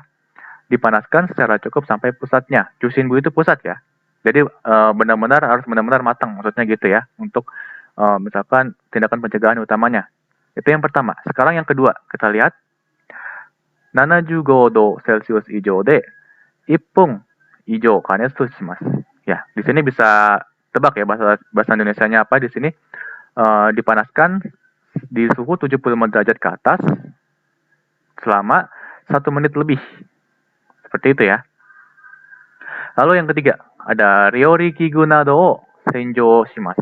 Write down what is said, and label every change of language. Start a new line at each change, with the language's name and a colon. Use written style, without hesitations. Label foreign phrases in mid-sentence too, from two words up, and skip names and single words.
Indonesian: Dipanaskan secara cukup sampai pusatnya. Jushinbu itu pusat ya. Jadi benar-benar harus benar-benar matang, maksudnya gitu ya. Untuk misalkan tindakan pencegahan utamanya. Itu yang pertama. Sekarang yang kedua, kita lihat
Japanese: 75度 Celcius 以上で1分以上加熱します。
Indonesian: Ya, di sini bisa tebak ya bahasa Indonesianya apa di sini. Dipanaskan di suhu 75 derajat ke atas selama 1 menit lebih. Seperti itu ya. Lalu yang ketiga, ada
Japanese: 料理 器具 など を 洗浄 します.